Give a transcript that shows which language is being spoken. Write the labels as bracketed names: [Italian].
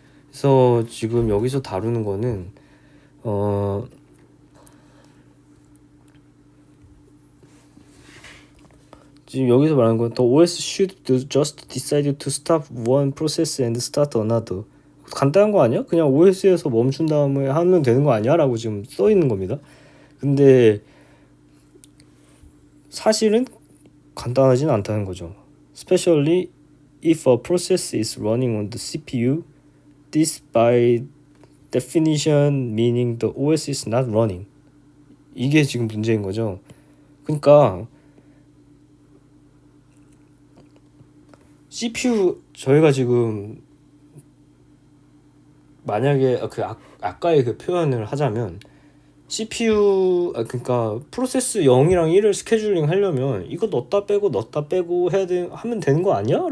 [Korean] 그래서 지금 여기서 다루는 거는 지금 여기서 말하는 건 [English] The OS should just decide to stop one process and start another. [Korean] 간단한 거 아니야? 그냥 OS에서 멈춘 다음에 하면 되는 거 아니야? 라고 지금 써 있는 겁니다. 근데 사실은 간단하진 않다는 거죠. [English] Especially if a process is running on the CPU, this by definition meaning the OS is not running. [Korean] 이게 지금 문제인 거죠. 그러니까 CPU 저희가 지금 만약에 아까의 그 표현을 하자면 CPU 그러니까 프로세스 0이랑 1을 스케줄링 하려면 이거 넣었다 빼고 하면 되는 거 아니야?